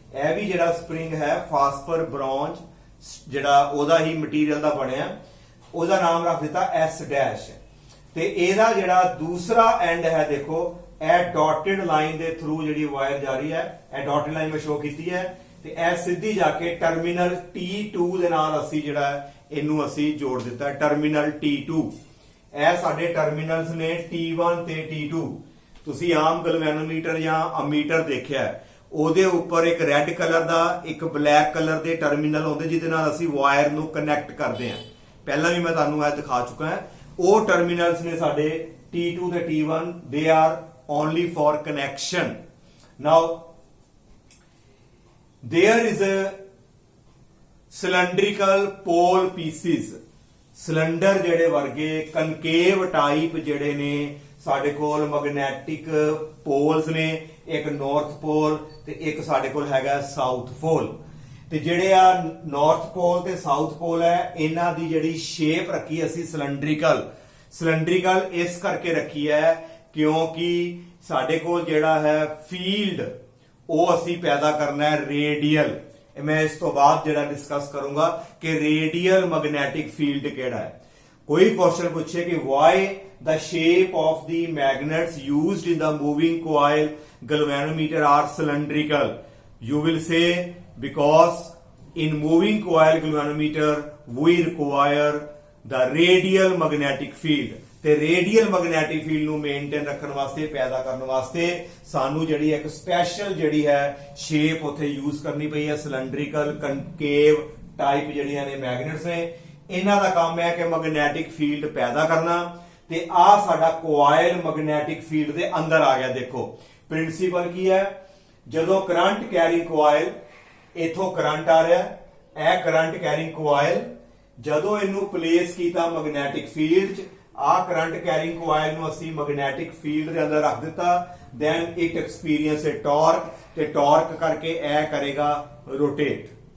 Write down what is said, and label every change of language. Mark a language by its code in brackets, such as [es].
[pa] ਇਹ ਵੀ ਜਿਹੜਾ ਸਪਰਿੰਗ ਹੈ ਫਾਸਫਰ ਬ੍ਰੌਂਜ ਜਿਹੜਾ ਉਹਦਾ ਹੀ ਮਟੀਰੀਅਲ ਦਾ ਬਣਿਆ, ਉਹਦਾ ਨਾਮ ਰੱਖ ਦਿੱਤਾ S' ਤੇ ਇਹਦਾ ਜਿਹੜਾ ਦੂਸਰਾ ਐਂਡ ਹੈ ਦੇਖੋ ਇਹ ਡਾਟਡ ਲਾਈਨ ਦੇ ਥਰੂ ਜਿਹੜੀ ਵਾਇਰ ਜਾ ਰਹੀ ਹੈ, ਇਹ ਡਾਟਡ ਲਾਈਨ ਮੈਂ ਸ਼ੋ ਕੀਤੀ ਹੈ ਤੇ ਇਹ ਸਿੱਧੀ ਜਾ ਕੇ ਟਰਮੀਨਲ T2 ਦੇ ਨਾਲ ਅਸੀਂ ਜਿਹੜਾ ਇਹਨੂੰ ਅਸੀਂ ਜੋੜ ਦਿੱਤਾ, ਟਰਮੀਨਲ T2। ਇਹ ਸਾਡੇ ਟਰਮੀਨਲਸ ਨੇ T1 ਤੇ T2। ਤੁਸੀਂ ਆਮ ਗਲਵੈਨੋਮੀਟਰ ਜਾਂ ਅਮੀਟਰ ਦੇਖਿਆ, ਉਹਦੇ ਉੱਪਰ ਇੱਕ ਰੈੱਡ ਕਲਰ ਦਾ ਇੱਕ ਬਲੈਕ ਕਲਰ ਦੇ ਟਰਮੀਨਲ ਹੁੰਦੇ ਜਿਹਦੇ ਨਾਲ ਅਸੀਂ ਵਾਇਰ ਨੂੰ ਕਨੈਕਟ ਕਰਦੇ ਹਾਂ। ਪਹਿਲਾਂ ਵੀ ਮੈਂ ਤੁਹਾਨੂੰ ਇਹ ਦਿਖਾ ਚੁੱਕਾ ਹਾਂ। ਉਹ ਟਰਮੀਨਲਸ ਨੇ ਸਾਡੇ T2 ਤੇ T1, [en] they are only for connection. Now there is a cylindrical pole pieces, [pa] cylinder ਜਿਹੜੇ ਵਰਗੇ ਕਨਕੇਵ ਟਾਈਪ ਜਿਹੜੇ ਨੇ ਸਾਡੇ ਕੋਲ ਮੈਗਨੈਟਿਕ ਪੋਲਸ ਨੇ, ਇੱਕ ਨਾਰਥ ਪੋਲ ਤੇ ਇੱਕ ਸਾਡੇ ਕੋਲ ਹੈਗਾ ਸਾਊਥ ਪੋਲ। ਤੇ ਜਿਹੜੇ ਆ ਨਾਰਥ ਪੋਲ ਤੇ ਸਾਊਥ ਪੋਲ ਹੈ ਇਹਨਾਂ ਦੀ ਜਿਹੜੀ ਸ਼ੇਪ ਰੱਖੀ ਅਸੀਂ ਸਿਲੰਡਰੀਕਲ ਇਸ ਕਰਕੇ ਰੱਖੀ ਹੈ ਕਿਉਂਕਿ ਸਾਡੇ ਕੋਲ ਜਿਹੜਾ ਹੈ ਫੀਲਡ ਉਹ ਅਸੀਂ ਪੈਦਾ ਕਰਨਾ ਹੈ ਰੇਡੀਅਲ। ਮੈਂ ਇਸ ਤੋਂ ਬਾਅਦ ਜਿਹੜਾ ਡਿਸਕਸ ਕਰੂੰਗਾ ਕਿ ਰੇਡੀਅਲ ਮੈਗਨੈਟਿਕ ਫੀਲਡ ਕਿਹੜਾ ਹੈ। ਕੋਈ ਕੁਐਸਚਨ ਪੁੱਛੇ ਕਿ Y [en] the shape of the magnets used in the moving coil galvanometer are cylindrical, you will say because in moving coil galvanometer we require the radial magnetic field [pa] ਤੇ radial magnetic field ਨੂੰ maintain ਰੱਖਣ ਵਾਸਤੇ ਪੈਦਾ ਕਰਨ ਵਾਸਤੇ ਸਾਨੂੰ ਜਿਹੜੀ ਇੱਕ ਸਪੈਸ਼ਲ ਜਿਹੜੀ ਹੈ ਸ਼ੇਪ ਉੱਥੇ ਯੂਜ਼ ਕਰਨੀ ਪਈ ਹੈ। ਸਿਲੰਡਰੀਕਲ ਕਨਕੇਵ ਟਾਈਪ ਜਿਹੜੀਆਂ ਨੇ ਮੈਗਨੇਟਸ ਨੇ, ਇਹਨਾਂ ਦਾ ਕੰਮ ਹੈ ਕਿ ਮੈਗਨੈਟਿਕ ਫੀਲਡ ਪੈਦਾ ਕਰਨਾ। ਤੇ ਆ ਸਾਡਾ ਕੋਇਲ ਮੈਗਨੈਟਿਕ ਫੀਲਡ ਦੇ ਅੰਦਰ ਆ ਗਿਆ। ਦੇਖੋ ਪ੍ਰਿੰਸੀਪਲ ਕੀ ਹੈ, ਜਦੋਂ ਕਰੰਟ ਕੈਰਿੰਗ ਕੋਇਲ ਇਥੋਂ ਕਰੰਟ ਆ ਰਿਹਾ, ਇਹ ਕਰੰਟ ਕੈਰਿੰਗ ਕੋਇਲ ਜਦੋਂ ਇਹਨੂੰ ਪਲੇਸ ਕੀਤਾ ਮੈਗਨੈਟਿਕ ਫੀਲਡ 'ਚ, ਆ ਕਰੰਟ ਕੈਰਿੰਗ ਕੋਇਲ ਨੂੰ ਅਸੀਂ ਮੈਗਨੈਟਿਕ ਫੀਲਡ ਦੇ ਅੰਦਰ ਰੱਖ ਦਿੱਤਾ, [en] then it experience a torque [pa] ਤੇ ਟਾਰਕ ਕਰਕੇ ਇਹ ਕਰੇਗਾ ਰੋਟੇਟ।